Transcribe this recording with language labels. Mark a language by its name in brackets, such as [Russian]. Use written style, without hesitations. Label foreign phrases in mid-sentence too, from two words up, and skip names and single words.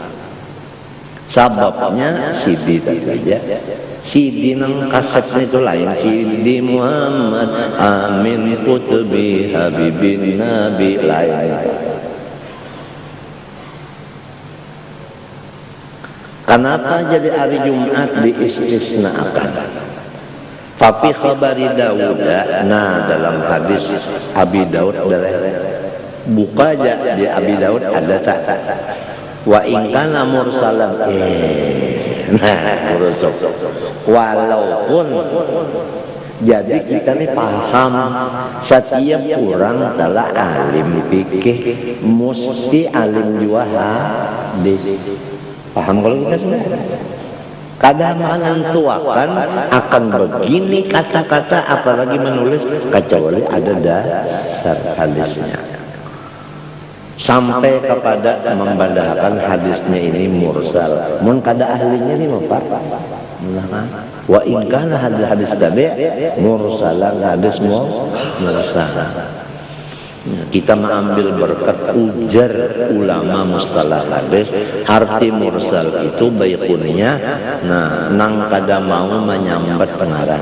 [Banjar] Sababnya CD tadi aja, CD nang kasetnya itu lain, CD Muhammad Amin Kutubi Habibin Nabi lain. Kenapa jadi hari Jumat diistisnakan? [Arabic] ففي خبر داود, [Banjar] nah dalam hadis Abi Daud, buka aja di Abi Daud ada tak? [Arabic] وإن كان مرسلا, [Banjar] nah mursal. Walaupun jadi kita nih paham setiap orang telah alim fikih mesti alim juga hadis. Paham kalau kita sudah? Kadang menentukan akan begini kata-kata apalagi menulis kecuali ada dasar hadisnya. Sampai kepada membandahkan hadisnya ini mursal. Mun kada ahlinya ini apa? [Arabic] وإن كان [Banjar] hadis tadi mursalan, hadis mursal. Kita mengambil berkat ujar ulama mustalah hadis. Arti mursal itu baikunya, nah nang kada mau menyambat pengarang.